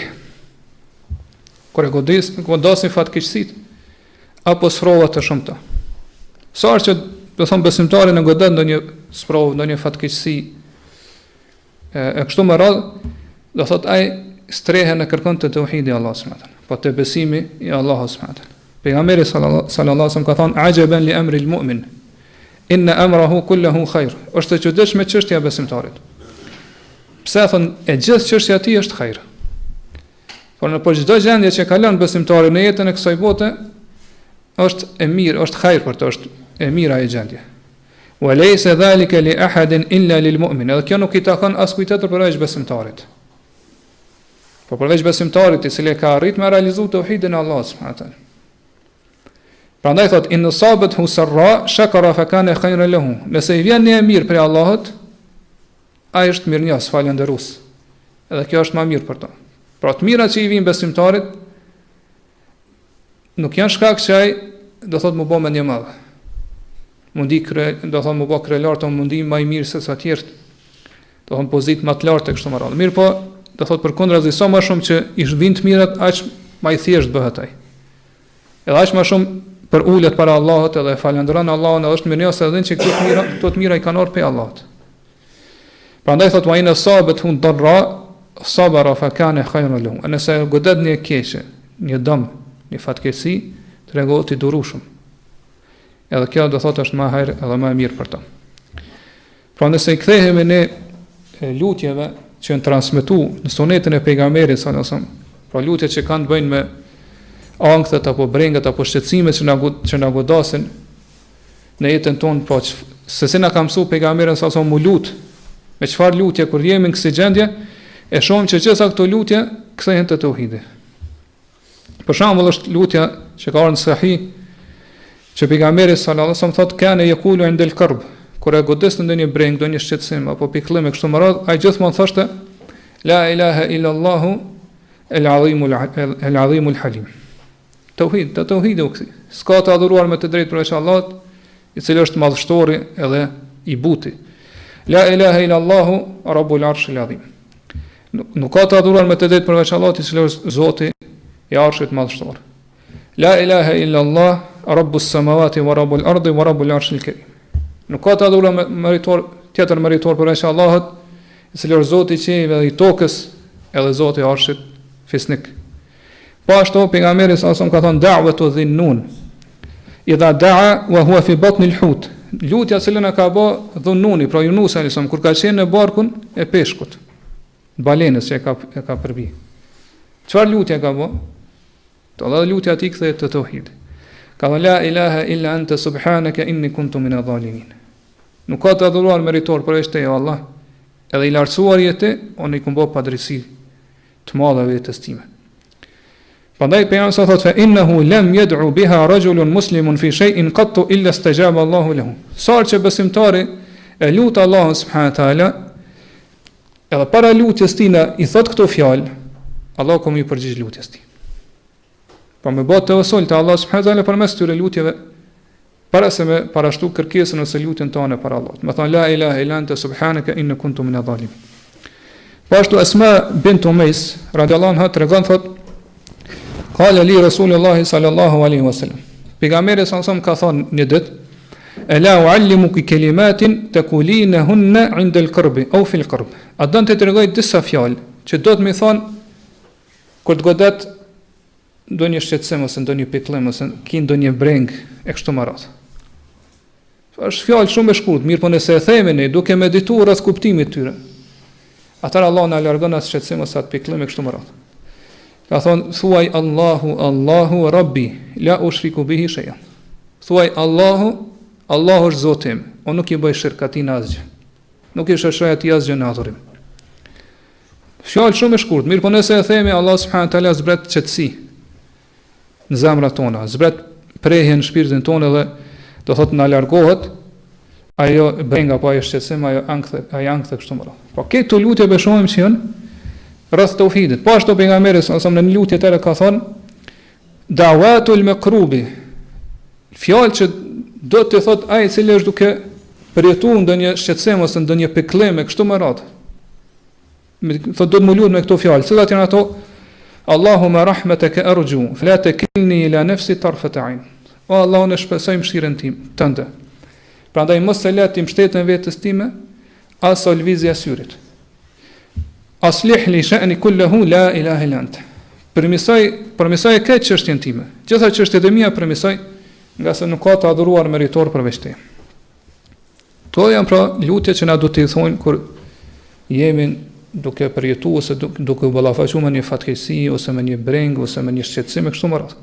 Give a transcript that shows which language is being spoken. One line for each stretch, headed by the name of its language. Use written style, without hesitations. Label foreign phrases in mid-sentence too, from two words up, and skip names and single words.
Albanian: Kur e godasin fatkeqësitë apo sprova të shumta. Sa që do thon besimtari në godet ndonjë sprovë, ndonjë fatkeqësi e kështu me radhë, do thot ai strehen e kërkon të tauhidi Allah
Arabic: سبحانه وتعالى,
Albanian: po të besimi i Allahut
Arabic: سبحانه وتعالى. Pejgamberi صلى الله عليه وسلم
Albanian: ka thënë
Arabic: عجبا لأمر المؤمن إن أمره كله خير.
Albanian: Është e çuditshme çështja e besimtarit. Pse thon e gjithë çështja e tij është khair. Por në çdo gjendje që kalon besimtari në jetën e kësaj bote është e mirë, është khair për të, është e mira e gjendje.
Arabic: وليس ذلك لأحد إلا للمؤمن.
Albanian: Edhe kjo nuk i takon askujt tjetër përveç besimtarit. Po përveç besimtarit i cili ka arrit me realizu tauhidin e Allahut
Arabic: سبحانه وتعالى.
Albanian: Prandaj thot
Arabic: إن أصابته سراء شكر فكان خيرا له.
Albanian: Nëse i vjen një mirë prej Allahut, ai është mirënjohës, falënderues. Edhe kjo është më mirë për to. Pra të mirat që i vijnë besimtarit nuk janë shkak që ai do thot më bë me një madh. Mundi do thot më bë krenar të mundi më i mirë se sa të tjerë. Do thon pozitë më të lartë kështu më radhë. Mirë po, do thot përkundrazi sa më shumë që i vijnë të mirat, aq më i thjesht bëhet ai. Edhe aq më shumë për ulet para Allahut edhe falënderon Allahun, edhe është mirënjohës edhe që këto të mira i kanë ardhur prej Allahut. Prandaj thot
Arabic: وإن أصابته ضراء صبر فكان خيرا له.
Albanian: Nëse godet një keqe, një dëm, një fatkeqësi, tregohet i durueshëm. Edhe kjo do thotë është më hajër edhe më e mirë për ta. Pra nëse i kthehemi në lutjeve që janë transmetuar në sunetin e pejgamberit
Arabic: صلى الله عليه وسلم,
Albanian: pra lutjet që kanë të bëjnë me ankthët apo brengat apo shqetësimet që na godasin në jetën tonë, po se si na ka mësuar pejgamberi
Arabic: صلى الله عليه وسلم
Albanian: mu lut, me çfarë lutje kur jemi në kësaj gjendje, e shohim që gjitha këto lutje kthehen te tauhidi. Për shembull është lutja që ka ardhur në sahih që pejgamberi
Arabic: صلى الله عليه وسلم
Albanian: thotë
Arabic: كان يقول عند الكرب,
Albanian: kur e godes në ndonjë breng, ndonjë shqetësim apo pikëllim e kështu me radhë, ai gjithmonë thoshte
Arabic: لا إله إلا الله العظيم الحليم.
Albanian: Tauhidi u kthi. S'ka të adhuruar me të drejtë përveç Allahut, i cili është madhështori edhe i buti.
Arabic: لا إله إلا الله رب العرش العظيم.
Albanian: Nuk ka të adhuruar me të drejtë përveç Allahut, i cili është Zoti i arshit madhështor.
Arabic: لا إله إلا الله رب السماوات ورب الأرض ورب العرش الكريم.
Albanian: Nuk ka të adhuruar me tjetër meritor përveç Allahut, i cili është Zoti i qiellit dhe i tokës, edhe Zoti i arshit fisnik. Po ashtu pejgamberi
Arabic: صلى الله عليه وسلم
Albanian: ka thënë
Arabic: دعوة ذي النون. إذ دعا وهو في بطن الحوت.
Albanian: Lutja që ka bë dhunnuni, pra Yunus
Arabic: عليه السلام
Albanian: kur ka qenë në barkun e peshkut, balenës që e ka përbi. Çfarë lutje ka bë? To dha lutja aty kthehet te tauhid. Ka thënë
Arabic: لا إله إلا أنت سبحانك إني كنت من الظالمين.
Albanian: Nuk ka të adhuruar meritor përveç teje o Allah, edhe i lartësuar jetë, unë i kumbo padrejsi të madhe vetes time. Prandaj pejgamberi sa thotë
Arabic: فإنه لم يدع بها رجل مسلم في شيء قط إلا استجاب الله له.
Albanian: Sa që besimtari e lut Allahun
Arabic: سبحانه وتعالى,
Albanian: edhe para lutjes tina i thot këto fjalë, Allahu komi përgjigj lutjes tij. Po me bë tawassul te Allah
Arabic: سبحانه وتعالى
Albanian: përmes këtyre lutjeve, para se me parashtu kërkesën ose lutjen tonë para Allahut. Me thon
Arabic: لا إله إلا أنت سبحانك إني كنت من الظالمين. Pashtu Asma bint Umais رضي الله عنها
Albanian: tregon thot
Arabic: قال لي رسول الله صلى الله عليه وسلم.
Albanian: Pejgamberi sallallahu ka thon një ditë
Arabic: ألا أعلمك كلمات تقولينهن عند الكرب أو في الكرب.
Albanian: A don të tregoj disa fjalë që do të më thon kur të godet ndonjë shqetësim ose ndonjë pikëllim ose ki ndonjë breng e kështu me radhë. Është fjalë shumë e shkurtër, mirë po nëse e themi ne duke medituar rreth kuptimit të tyre, atëherë Allah na largon atë shqetësim ose atë pikëllim e kështu me radhë. Ka thonë thuaj
Arabic: الله الله ربي لا أشرك به شيئا.
Albanian: Thuaj Allahu është Zoti im, unë nuk i bëj shirk atij në asgjë. Nuk i shoqëroj atij asgjë në adhurim. Fjalë shumë e shkurtër, mirë po nëse e themi Allah
Arabic: سبحانه وتعالى
Albanian: zbret qetësi në zemrat tona, zbret prehje në shpirtin tonë dhe do thotë na largohet ajo brenga apo ajo shqetësim, ajo ankth kështu më radh. Po këto lutje beshohem që janë rreth teuhidit. Po ashtu pejgamberi sa në lutjet e ka thonë
Arabic: دعوات المكروب.
Albanian: Fjalë që do të thotë ai i cili është duke përjetuar ndonjë shqetësim ose ndonjë pikëllim e kështu më radh. Thotë do të më lut me këto fjalë. Cilat janë ato?
Arabic: اللهم رحمتك أرجو فلا تكلني إلى نفسي طرفة عين.
Albanian: O Allah, unë shpresoj mëshirën tim tënde. Prandaj mos e le ti mbështetën vetes time as lvizja syrit.
Arabic: أصلح لي شأني كله لا إله إلا أنت.
Albanian: Përmisoj këtë çështjen time. Gjitha çështjet e mia përmisoj, nga se nuk ka të adhuruar meritor përveç te. To janë pra lutjet që na duhet të thonë kur jemi duke përjetuar ose duke u ballafaqur me një fatkeqësi ose me një breng ose me një shqetësim e kështu me radhë.